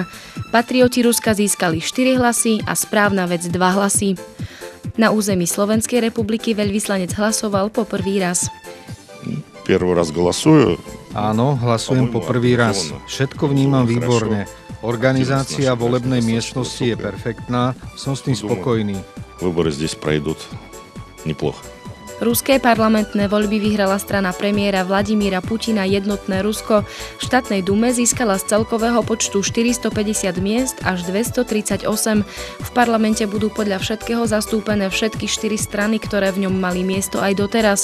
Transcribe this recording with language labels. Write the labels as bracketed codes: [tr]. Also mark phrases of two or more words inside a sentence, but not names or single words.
[sk] Patrioti Ruska získali 4 hlasy a Správna vec 2 hlasy. Na území Slovenskej republiky veľvyslanec hlasoval po prvý raz. Prvý raz hlasujú. Áno, hlasujem po prvý raz. Všetko vnímam výborne. Organizácia volebnej miestnosti je perfektná, som s tým spokojný. [ru] Выборы здесь пройдут неплохо. [sk] Ruské parlamentné voľby vyhrala strana premiéra Vladimíra Putina Jednotné Rusko. V štátnej dume získala z celkového počtu 450 miest až 238. V parlamente budú podľa všetkého zastúpené všetky 4 strany, ktoré v ňom mali miesto aj doteraz.